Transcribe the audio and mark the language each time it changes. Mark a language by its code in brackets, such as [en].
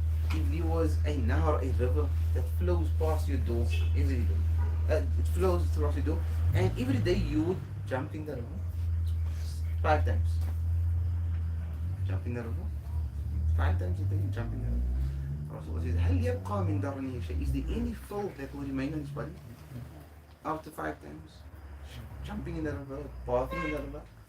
[en] If there was a nahr, a river that flows past your door every day, it flows across your door, and every day you would jump in the river 5 times. Jump in the river 5 times a day, you jump in the river. [ar] Rasulullah says, هل يبقى من درنه شيء? [en] Is there any filth that will remain on his body after 5 times jumping in the river, bathing in the river?